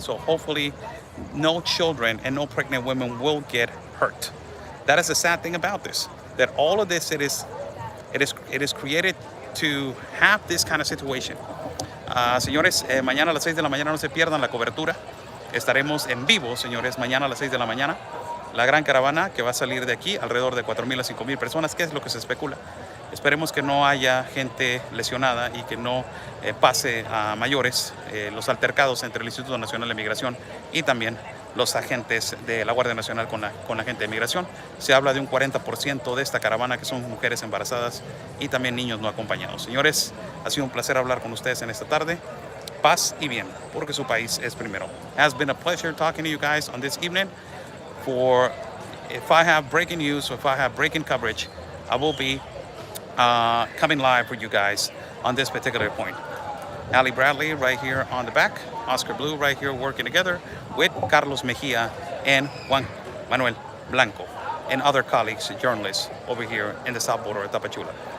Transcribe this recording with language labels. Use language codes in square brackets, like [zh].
[en] So hopefully, no children and no pregnant women will get hurt. That is the sad thing about this. That all of this, it is created to have this kind of situation. [es] Señores, mañana a las 6 de la mañana no se pierdan la cobertura. Estaremos en vivo, señores, mañana a las 6 de la mañana. La gran caravana que va a salir de aquí, alrededor de 4,000 a 5,000 personas, que es lo que se especula. Esperemos que no haya gente lesionada y que no pase a mayores los altercados entre el Instituto Nacional de Migración y también los agentes de la Guardia Nacional con la gente de migración. Se habla de un 40% de esta caravana que son mujeres embarazadas y también niños no acompañados. Señores, ha sido un placer hablar con ustedes en esta tarde. Paz y bien, porque su país es primero. [en] It has been a pleasure talking to you guys on this evening. If I have breaking news or if I have breaking coverage, I will be coming live for you guys on this particular point. Ali Bradley right here on the back, Oscar Blue right here working together with Carlos Mejia and Juan Manuel Blanco and other colleagues, journalists over here in the south border of Tapachula.